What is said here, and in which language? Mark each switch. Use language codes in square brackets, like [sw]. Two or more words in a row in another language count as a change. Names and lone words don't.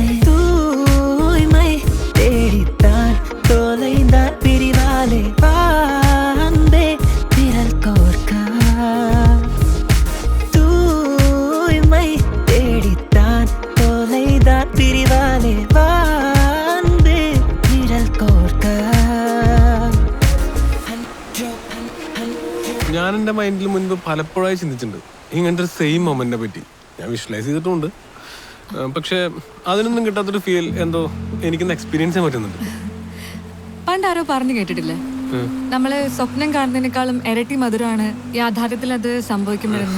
[ta] தூய்மை தேடித்தான் தொலைந்தான் பிரிவாலே வான்பே விரல் கோர்க்க. தூய்மை தேடித்தான் தொலைதான் பிரிவாலே வான்பே விரல் கோர்க்க. [ml] ഞാൻ എൻ്റെ മൈൻഡിൽ മുൻപ് പലപ്പോഴായി ചിന്തിച്ചിട്ടുണ്ട് ഇങ്ങനത്തെ ഒരു [en] same moment [ml] പറ്റി. ഞാൻ വിഷ്വലൈസ് ചെയ്തിട്ടുണ്ട്. പക്ഷെ അതിനൊന്നും കിട്ടാത്തൊരു ഫീൽ എന്തോ എനിക്കൊന്ന് എക്സ്പീരിയൻസ് ചെയ്യാൻ പറ്റുന്നുണ്ട്. പണ്ടാരോ പറഞ്ഞു കേട്ടിട്ടില്ലേ, നമ്മള് സ്വപ്നം കാണുന്നതിനേക്കാളും ഇരട്ടി മധുരമാണ് യാഥാർത്ഥ്യത്തിൽ അത് സംഭവിക്കുമ്പോഴെന്ന്.